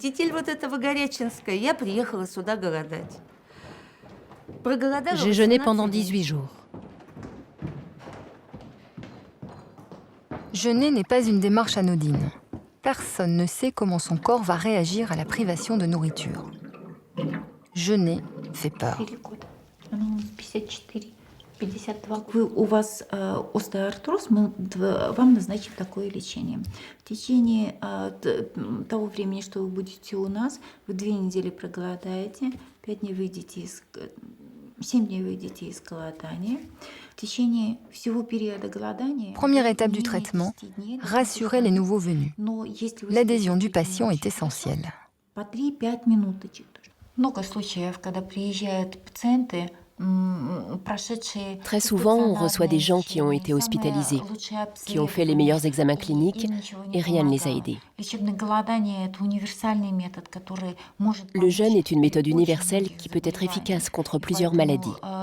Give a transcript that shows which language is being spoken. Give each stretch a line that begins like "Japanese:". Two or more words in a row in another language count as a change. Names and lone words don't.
French: J'ai jeûné pendant 18 jours. Jeûner n'est pas une démarche anodine. Personne ne sait comment son corps va réagir à la privation de nourriture. Jeûner fait peur.
Russian: У вас остеоартроз, мы вам назначим такое лечение. В течение того времени, что вы будете у нас, вы 2 недели проголодаете, 5 дней выйдете из 7 дней выйдете из голодания. В течение всего периода голодания...
French: Première étape du traitement, rassurer les nouveaux venus. L'adhésion du patient est essentielle.
Russian: По 3-5 минуточек. Много случаев, когда приезжают пациенты.
French: Très souvent, on reçoit des gens qui ont été hospitalisés, qui ont fait les meilleurs examens cliniques et rien ne les a aidés. Le jeûne est une méthode universelle qui peut être efficace contre plusieurs maladies.